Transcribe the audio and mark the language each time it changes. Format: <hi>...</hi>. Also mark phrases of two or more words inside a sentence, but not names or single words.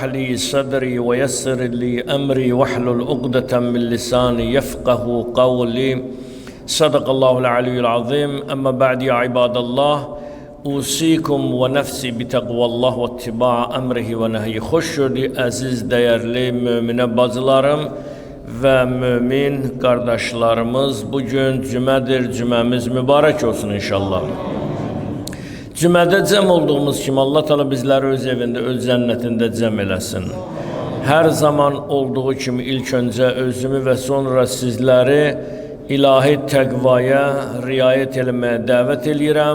<ar>لي صدري ويسر لي أمري واحلل عقدة من لساني يفقه قولي صدق الله العلي العظيم أما بعد يا عباد الله أوصيكم ونفسي بتقوى الله واتباع أمره ونهيه خشudi</ar> <tr>aziz değerli mümine bacılarım ve mümin kardeşlerimiz bugün cümedir, cümemiz mübarek olsun inşallah.</tr> <az>Cümədə cəm olduğumuz kimi Allah Teala bizləri öz evində, öz cənnətində cəm eləsin. Hər zaman olduğu kimi ilk öncə özümü və sonra sizləri ilahi təqvaya riayət eləməyə dəvət eləyirəm.</az>